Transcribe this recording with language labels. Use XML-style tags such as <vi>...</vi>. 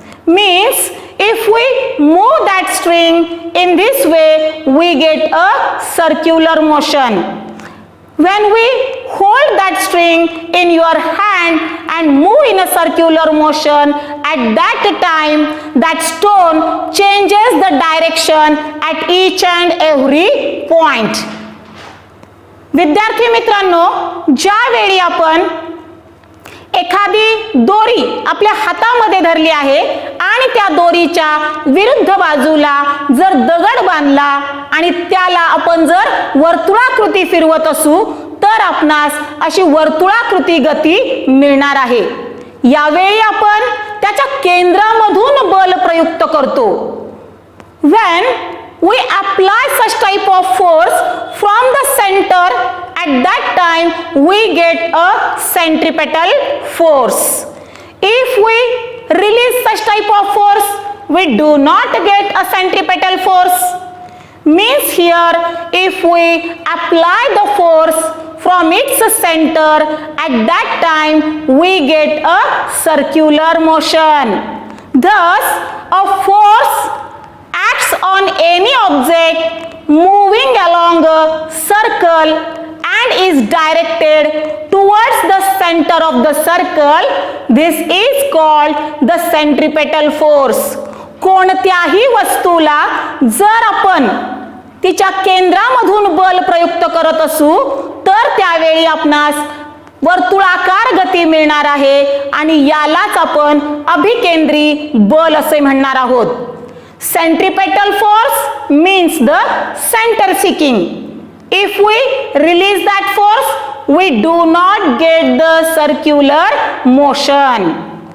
<en>Means if we move that string in this way, we get a circular motion. When we hold that string in your hand and move in a circular motion, at that time that stone changes the direction at each and every point.</en> <mr>विद्यार्थी मित्रांनो, ज्यावेळी आपण एखादी दोरी आपल्या हातामध्ये धरली आहे आणि त्या दोरीच्या विरुद्ध बाजूला जर दगड बांधला आणि त्याला आपण जर वर्तुळाकृती फिरवत असू तर आपणास अशी वर्तुळाकृती गती मिळणार आहे. यावेळी आपण त्याच्या केंद्रामधून बल प्रयुक्त करतो.</mr> <en>When we apply such type of force from the center, at that time we get a centripetal force. If we release such type of force, we do not get a centripetal force. Means here if we apply the force from its center, at that time we get a circular motion. Thus a force acts on any object moving along a circle and is directed towards the center of the circle. This is called the centripetal force.</en> <mr>कोणत्याही वस्तूला जर आपण तिच्या केंद्रामधून बल प्रयुक्त करत असू तर त्यावेळी आपणास वर्तुळाकार गती मिळणार आहे आणि यालाच आपण अभिकेंद्री बल असे म्हणणार आहोत.</mr> <en>Centripetal force means the center seeking. If we release that force, we do not get the circular motion.</en>